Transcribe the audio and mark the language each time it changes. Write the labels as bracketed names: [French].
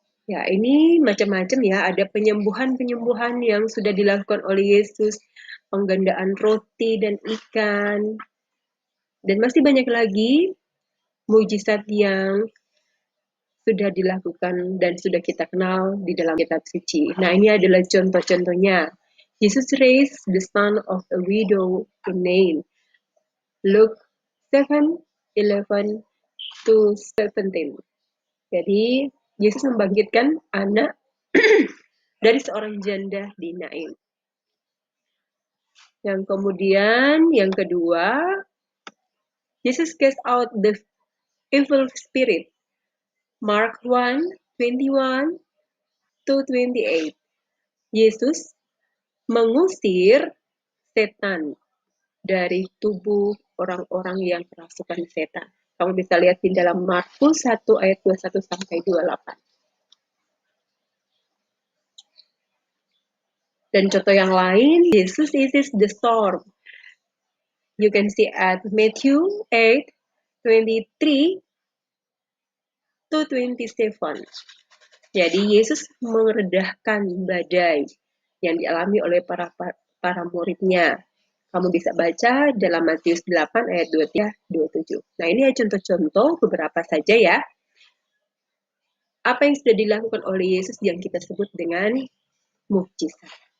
[Indonesian] Ya, ini macam-macam ya. Ada penyembuhan-penyembuhan yang sudah dilakukan oleh Yesus, penggandaan roti dan ikan, dan masih banyak lagi mujizat yang sudah dilakukan dan sudah kita kenal di dalam kitab suci. Nah, ini adalah contoh-contohnya. [English] Jesus raised the son of a widow in Nain. Luke 7:11 to 17. [Indonesian] Jadi, Yesus membangkitkan anak dari seorang janda di Nain. Yang kemudian, yang kedua, [English] Jesus cast out the evil spirit. Mark 1:21 to 28. [Indonesian] Yesus mengusir setan dari tubuh orang-orang yang kerasukan setan. Kamu bisa lihat di dalam Markus 1 ayat 21 sampai 28. Dan contoh yang lain, [English] Jesus is the storm. You can see at Matthew 8:23 to 27. [Indonesian] Jadi Yesus meredahkan badai yang dialami oleh para muridnya. Kamu bisa baca dalam Matius 8 ayat 23-27. Nah, ini ya contoh-contoh beberapa saja ya. Apa yang sudah dilakukan oleh Yesus yang kita sebut dengan mukjizat.